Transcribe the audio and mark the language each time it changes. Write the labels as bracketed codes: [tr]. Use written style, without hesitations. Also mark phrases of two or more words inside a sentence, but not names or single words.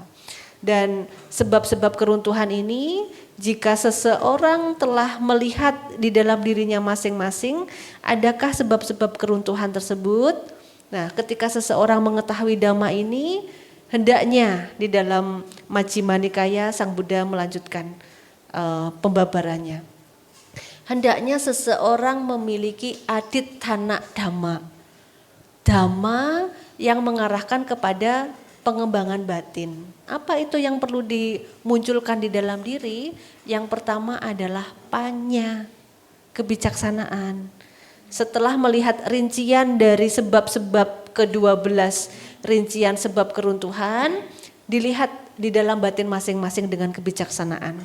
[id] Dan sebab-sebab keruntuhan ini jika seseorang telah melihat di dalam dirinya masing-masing, adakah sebab-sebab keruntuhan tersebut? Nah, ketika seseorang mengetahui dhamma ini, hendaknya di dalam Majjhima Nikaya Sang Buddha melanjutkan pembabarannya. Hendaknya seseorang memiliki [pi] adittana dhamma. [id] Dhamma yang mengarahkan kepada pengembangan batin. Apa itu yang perlu dimunculkan di dalam diri? Yang pertama adalah panya, kebijaksanaan. Setelah melihat rincian dari sebab-sebab ke-12, rincian sebab keruntuhan, dilihat di dalam batin masing-masing dengan kebijaksanaan.